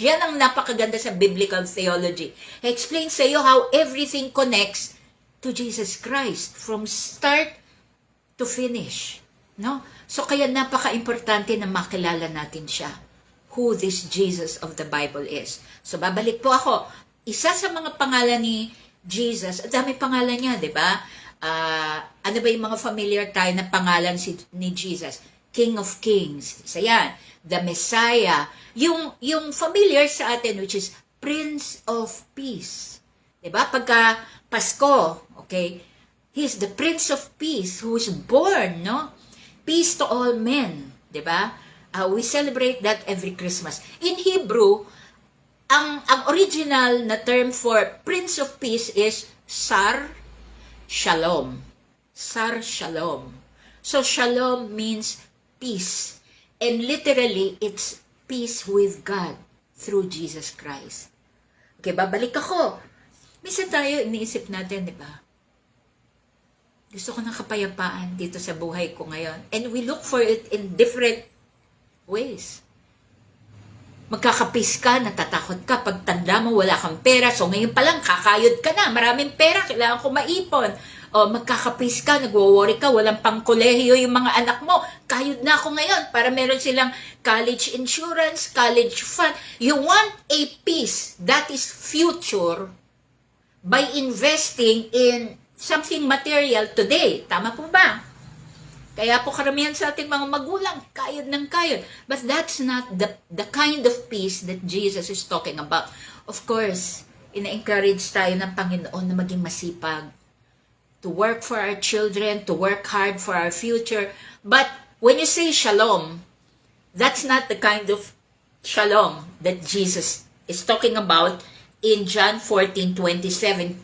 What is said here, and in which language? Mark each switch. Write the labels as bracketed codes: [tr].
[tl] Yan ang napakaganda sa [en] biblical theology. I explain sa iyo how everything connects to Jesus Christ from start to finish. No? [tl] So, kaya napaka-importante na makilala natin siya. [en] Who this Jesus of the Bible is. [tl] So, babalik po ako. Isa sa mga pangalan ni Jesus, at dami pangalan niya, di ba? Ano ba yung mga familiar tayo na pangalan ni Jesus? [en] King of Kings. So yan, the Messiah. [tl] Yung familiar sa atin, [en] which is Prince of Peace. Diba? [tl] Pagka Pasko, [en] okay, He's the Prince of Peace who was born, no? Peace to all men, diba? We celebrate that every Christmas. In Hebrew, [tl] ang original na [en] term for Prince of Peace is Sar Shalom. Sar Shalom. So Shalom means peace. And literally, it's peace with God through Jesus Christ. [tl] Okay, babalik ako. Minsan tayo iniisip natin, di ba? Gusto ko ng kapayapaan dito sa buhay ko ngayon. [en] And we look for it in different ways. [tl] Magkakapis ka, natatakot ka, pag tanda mo, wala kang pera, so ngayon pa lang, kakayod ka na, maraming pera, kailangan ko maipon. O magkakapis ka, nagwo-worry ka, walang pangkolehiyo yung mga anak mo, kayod na ako ngayon, para meron silang college insurance, college fund. [en] You want a peace that is future by investing in something material today. [tl] Tama po ba? Kaya po karamihan sa ating mga magulang, kayod ng kayod. [en] But that's not the kind of peace that Jesus is talking about. [tl] Of course, ina-encourage tayo ng Panginoon na maging masipag. [en] To work for our children, to work hard for our future. But when you say shalom, that's not the kind of shalom that Jesus is talking about in John 14:27.